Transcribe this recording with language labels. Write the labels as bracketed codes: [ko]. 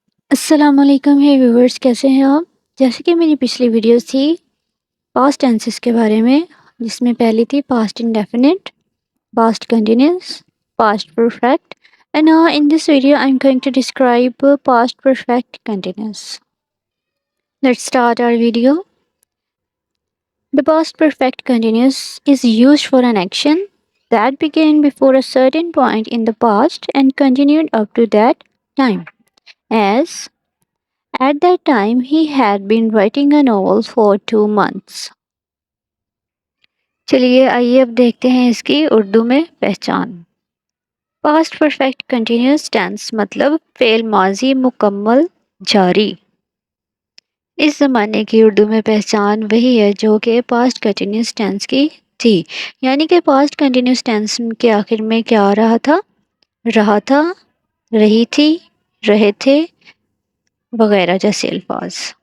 [ur] السلام علیکم ہے ویورز، کیسے ہیں آپ؟ جیسے کہ میری پچھلی ویڈیوز تھی پاسٹ ٹینسز کے بارے میں، جس میں پہلی تھی past indefinite, past continuous, past perfect, [en] And in this video I am going to describe past perfect continuous. Let's start our video. The past perfect continuous is used for an action that began before a certain point in the past and continued up to that time. As at that time, he had been writing a novel for 2 months. [ur] چلیے آئیے اب دیکھتے ہیں اس کی اردو میں پہچان. Past perfect continuous tennis مطلب فعل ماضی مکمل جاری. اس زمانے کی اردو میں پہچان وہی ہے جو کہ پاسٹ کنٹینیوس ٹینس کی تھی، یعنی کہ پاسٹ کنٹینیوس ٹینس کے آخر میں کیا آ رہا تھا؟ رہی تھی، رہے تھے وغیرہ جیسے الفاظ.